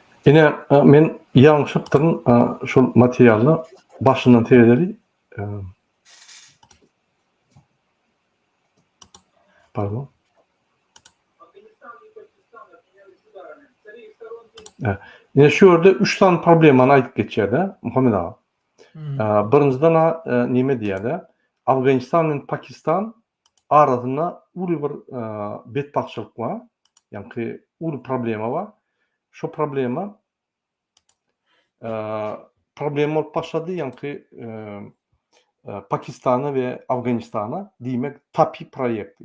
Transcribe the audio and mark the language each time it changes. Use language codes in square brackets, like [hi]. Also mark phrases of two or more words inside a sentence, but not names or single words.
[tk] Ine men ýalňyşypdyň şol materialny başyndan tegeleri pardon. [ru] Афганистан и Пакистан обменялись ударами. С обеих сторон [tk] Ine şu ýerde 3 tane problemany aýdyp geçýär-de Muhammed ağa. Birinjiden näme diýerler? Afganistan bilen Pakistan arasynda uly bir betbaçylyk bar. Ýani uly problema bar. Şo problema bolup başlady ýani Pakistana we Afganistana diýmek TAPI proýekti.